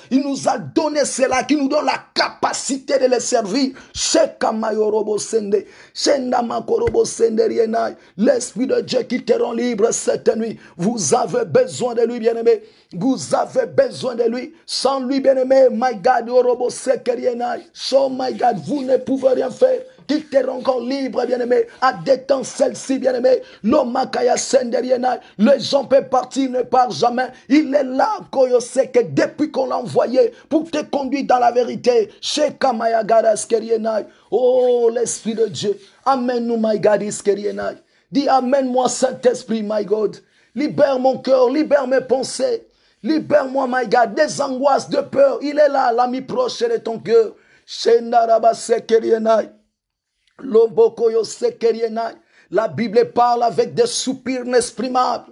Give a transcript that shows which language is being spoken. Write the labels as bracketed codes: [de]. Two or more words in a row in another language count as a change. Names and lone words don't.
[fr] Il nous a donné cela qui nous donne la capacité de les servir. L'esprit de Dieu qui te rend libre cette nuit. Vous avez besoin de lui, bien-aimé. Vous avez besoin de lui. Sans lui, bien-aimé, [en] my God, so my God, [fr] vous ne pouvez rien faire. Qui te rend encore libre, bien-aimé, à des temps celle-ci, bien-aimé. Les gens peuvent partir, ne partent jamais. Il est là, que depuis qu'on l'a envoyé pour te conduire dans la vérité. Oh, l'Esprit de Dieu. Amène-nous, [en] my God, [fr] dis amène-moi, Saint-Esprit, [en] my God. [fr] Libère mon cœur, libère mes pensées. Libère-moi, [en] my God, [fr] des angoisses, de peur. Il est là, l'ami proche de ton cœur. La Bible parle avec des soupirs inexprimables.